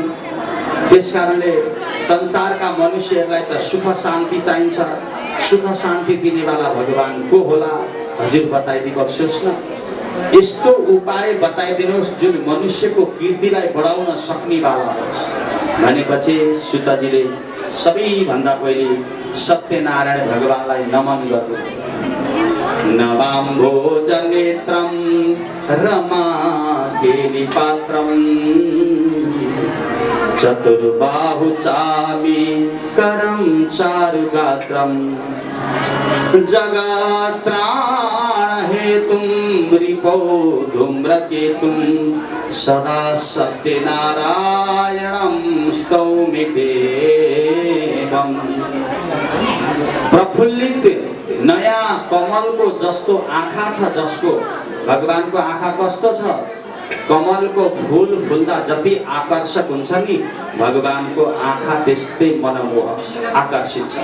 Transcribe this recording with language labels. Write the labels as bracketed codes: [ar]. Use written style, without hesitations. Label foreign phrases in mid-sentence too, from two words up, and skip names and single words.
[ne] त्यसकारणले संसारका मनुष्यहरूलाई त सुख शान्ति चाहिन्छ, सुख शान्ति दिनेवाला भगवान को होला हजुर बताइदिबक्स्योस् न। यस्तो उपाय बताइदिनुहोस् जुन मनुष्यको कीर्तिलाई बढाउन सक्नेवाला होस् भनेपछि सुतजीले सबैभन्दा पहिले सत्यनारायण भगवानलाई नमन गर्नु। [sa] नवाम्भोजनेत्रं रमाकेलिपात्रं चतुर्बाहु चापि करं चारुगात्रं जगत्राणहेतुं रिपो धूम्रकेतुं सदा सत्यनारायणं स्तौमि देवम्। [ne] प्रफुल्लित नयाँ कमलको जस्तो आँखा छ जसको, भगवानको आँखा कस्तो छ, कमलको फूल फुल्दा जति आकर्षक हुन्छ नि भगवानको आँखा त्यस्तै मनमोहक आकर्षित छ।